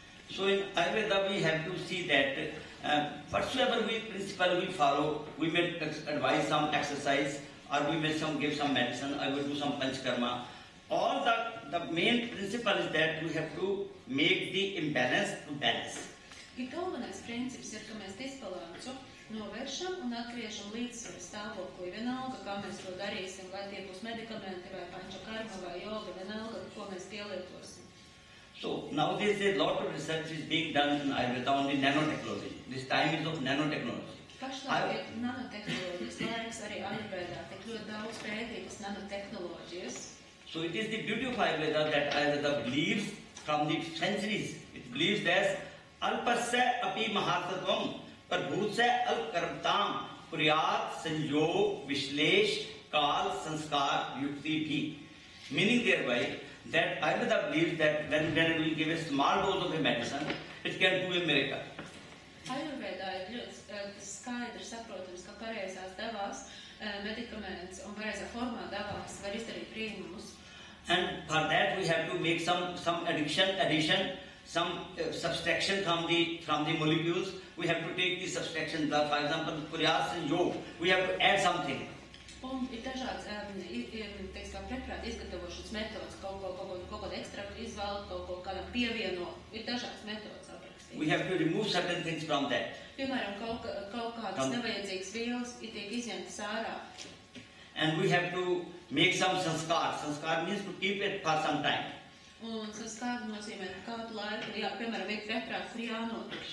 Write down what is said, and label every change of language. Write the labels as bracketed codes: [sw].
[en] So in Ayurveda we have to see that whatsoever principle we follow, we may advise some exercise, or we may give some medicine, I will do some panchkarma. All the main principle is that we have to make the imbalance to balance. [lv] Galvenais princips ir, ka mēs disbalansu novēršam un atgriežam līdzsvaru stāvoklī. Vienalga, kā mēs to darīsim, vai tie būs medikamenti, vai pančakarma, vai joga, vienalga, ko mēs pielietosim. [en] So nowadays a lot of research is being done in Ayurveda on the nanotechnology. This time is of nanotechnology. [lv] Pašlaik ir nanotehnoloģijas laiks arī Ayurvedā, tik ļoti daudz pētītas nanotehnoloģijas. [en] So it is the beauty of Ayurveda that Ayurveda believes from the centuries. It believes that [sa] Alpasya api mahatvatvam Parbhutsya al-karmtam Puryat sanjog vishlesh kal sanskar yukti bhi. [en] Meaning thereby that Ayurveda believes that when we give a small dose of a medicine, it can do a miracle. [lv] Ayurvedā ir ļoti skaidri saprotams, ka pareizās devās medikaments un pareizā formā devās var izdarīt brīnumus. [en] And for that we have to make some addition, some subtraction from the molecules. We have to take the subtraction. For example, Puryas and Yog, we have to add something. [lv] Un ir dažādas preparāta izgatavošanas metodas, kaut kādu ekstraktu izvēle, kaut kādam pievieno. Ir dažādas metodas aprakstīt. [en] We have to remove certain things from that. [lv] Piemēram, kaut kādas nevajadzīgas vielas ir tiek izņemtas ārā. [en] And we have to make some sanskar. Sanskar means to keep it for some time. [lv] Un sanskar nozīmē kādu laiku, piemēram, veikt preparātu, kur jānotur